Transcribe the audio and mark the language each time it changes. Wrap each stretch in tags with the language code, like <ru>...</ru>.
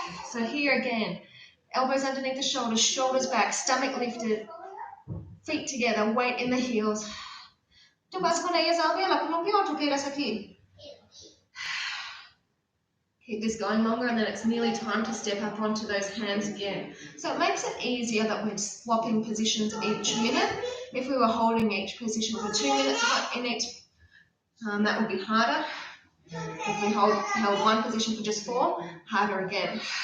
<en>So here again, elbows underneath the shoulders, shoulders back, stomach lifted, feet together, weight in the heels.</en> <es>¿Tú vas con ellas, Albia, la columpia, o tú quedas aquí?</es> <en>Keep this going longer, and then it's nearly time to step up onto those hands again. So it makes it easier that we're swapping positions each minute. If we were holding each position for 2 minutes in each, that would be harder. If we held one position for just 4, harder again.</en>